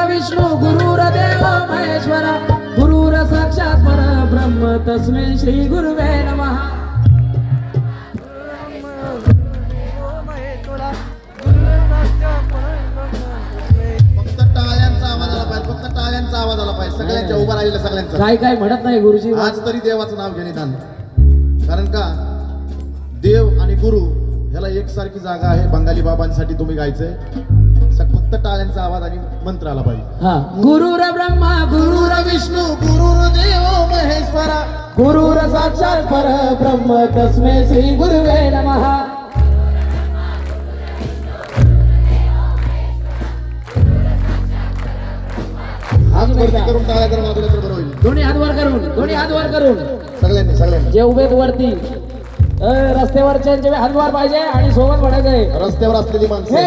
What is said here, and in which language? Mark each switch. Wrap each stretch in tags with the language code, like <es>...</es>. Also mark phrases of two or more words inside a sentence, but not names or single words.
<sa>विष्णू गुरुर्देव महेश्वरा गुरुर साक्षात परब्रह्म तस्मै श्री गुरुवे नमः.</sa> <mr>फक्त टाळ्यांचा आवाज आला पाहिजे, फक्त टाळ्यांचा आवाज आला पाहिजे सगळ्यांच्या, उभा राहिलेल्या सगळ्यांचा. काय काय म्हणत नाही गुरुजी. आज तरी देवाचं नाव घेण्यात आलं, कारण का देव आणि गुरु ह्याला एकसारखी जागा आहे. बंगाली बाबांसाठी तुम्ही गायचंय, फक्त टाळ्यांचा आवाज आणि मंत्र आला पाहिजे. हा.</mr> <sa>गुरुर ब्रह्मा गुरुर विष्णू गुरुर्देव महेश्वरा गुरुर साक्षात परब्रह्म तस्मै श्री गुरुवे नमः.</sa> <mr>हात वरती करून टाळ्या जर वाजवल्या तर बरं होईल. दोन्ही हात वर करून, दोन्ही हात वर करून सगळ्यांनी सगळ्यांनी जे उभेत वरती रस्त्यावरचे हात वर पाहिजे आणि सोबत म्हणायचंय रस्त्यावर असलेली हे माणसं.</mr>